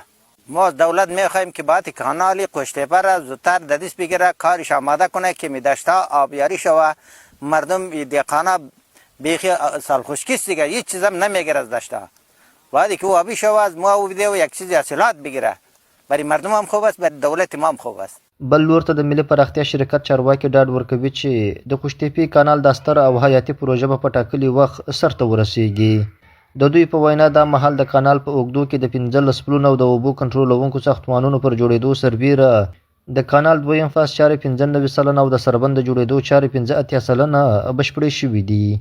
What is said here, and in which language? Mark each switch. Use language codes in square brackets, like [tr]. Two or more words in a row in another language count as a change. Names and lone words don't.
[fa] ما دولت میخوایم که باید کانال کوش تیپه را زودتر در دست بگیره کارش آماده کنه که می دشتا آبیاری شوه مردم دیقانا بیخی سالخوشکیست دیگه هیچ چیزم نمیگیره از دشتا باید که او آبی شوه از ما او بده و یک چیزی حاصلات بگیره برای مردم هم خوب است برای دولت ما هم خوب است. [ps] بل لور ته د ملي پراختیا شرکت چارواکي ډاډ ورکوي چې د کوش تیپې کانال د ستر او حیاتي پروژه په ټاکلي وخت سرته ورسیږي. د دوی په وینا دا مهال د کانال په اوږدو کې د 15 پلونو د اوبو کنټرولونکو ساختمانونو پر جوړېدو سربیره د کانال دویم فاز چارې 95 سلنه او د سربند د جوړېدو چارې 85 سلنه بشپړې شوي دي.